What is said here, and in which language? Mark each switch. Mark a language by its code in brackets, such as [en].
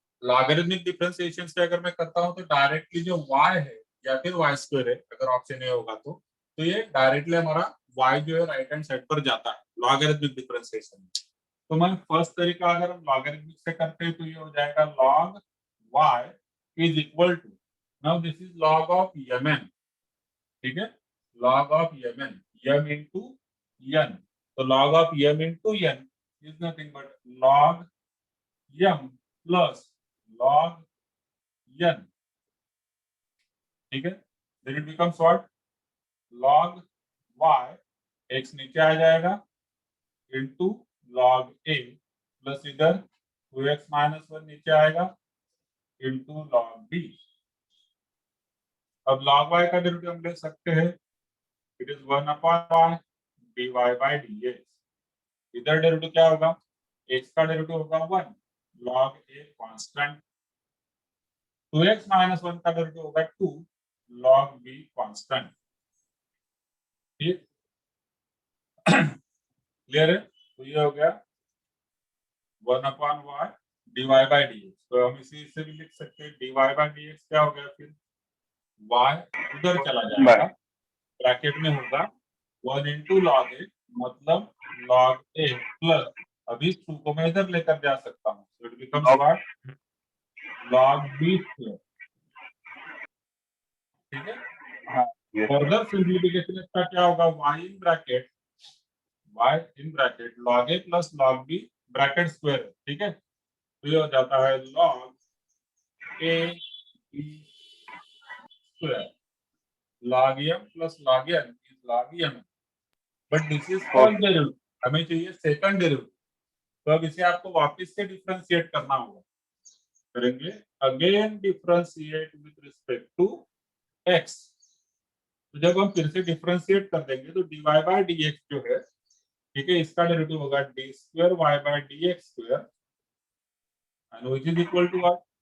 [hi] Logarithmic differentiation से अगर मैं करता हूं तो डायरेक्टली जो y है या फिर y स्क्वायर है, अगर ऑप्शन ए होगा तो ये डायरेक्टली हमारा y जो है राइट हैंड साइड पर जाता है लॉगरिथमिक डिफरेंशिएशन में. तो मैं फर्स्ट तरीका अगर हम लॉगरिथमिक से करते हैं तो ये हो जाएगा log y is equal to, [en] Now this is log of mn. [hi] ठीक है, log of mn, m into n. [en] तो log of m into n is nothing but log m plus log n. [hi] ठीक है, [en] then it becomes what? [hi] log y, x नीचे आ जाएगा into log a plus इधर 2x minus 1 नीचे आएगा into log b. अब log y का derivative हम ले सकते हैं. [en] It is 1 upon y dy by dx. [hi] इधर डेरिवेटिव क्या होगा? x का डेरिवेटिव होगा 1 log a constant. 2x minus 1 का डेरिवेटिव होगा 2 log b कांस्टेंट. ठीक, क्लियर है? तो ये हो गया 1 upon y dy by dx. तो हम इसी से भी लिख सकते हैं dy by dx क्या हो गया, फिर y उधर चला जाएगा, ब्रैकेट में होगा 1 into log a, मतलब log a प्लस, अभी 2 को मैं इधर लेकर जा सकता हूँ. [en] So it becomes what? log b square. [hi] ठीक है, हाँ. फर्दर सिंप्लीफिकेशन इसका क्या होगा? y in bracket log a plus log b bracket square. ठीक है, तो ये हो जाता है log a b square. [en] log m plus log n is log m. But this is first derivative, [hi] हमें चाहिए सेकंड डेरिवेटिव. तो अब इसे आपको वापस से डिफरेंशिएट करना होगा. [en] करेंगे again differentiate with respect to x. [hi] तो जब हम फिर से डिफरेंशिएट कर देंगे तो dy बाय dx जो है, ठीक है, इसका डेरिवेटिव होगा d square y bye dx square [en] And which is equal to what?